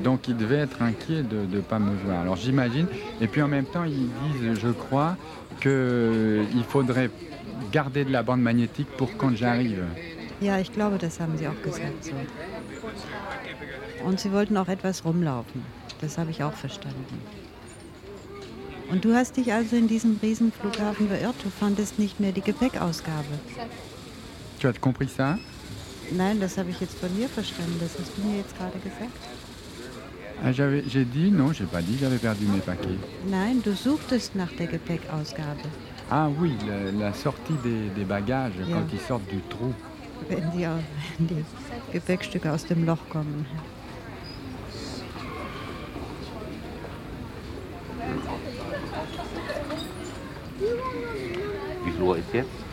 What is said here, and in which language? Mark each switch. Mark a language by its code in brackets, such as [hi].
[fr] Donc, ils devaient être inquiets de ne pas me voir. Alors, j'imagine. Et puis, en même temps, ils disent, je crois, qu'il faudrait garder de la bande magnétique pour quand j'arrive. [de] Ja, ich glaube, das haben sie auch gesagt. So. Und sie wollten auch etwas rumlaufen. Das habe ich auch verstanden. Und du hast dich also in diesem Riesenflughafen beirrt. Du fandest nicht mehr die Gepäckausgabe. [fr] Tu as compris ça? [de] Nein, das habe ich jetzt von mir verstanden. Das hast du mir jetzt gerade gesagt. [fr] J'avais perdu mes paquets. [de] Nein, du suchtest nach der Gepäckausgabe. [fr] Ah oui, la sortie des bagages, ja. Quand ils sortent du trou. [de] Wenn die Gepäckstücke aus dem Loch kommen. Wie viel Uhr ist jetzt?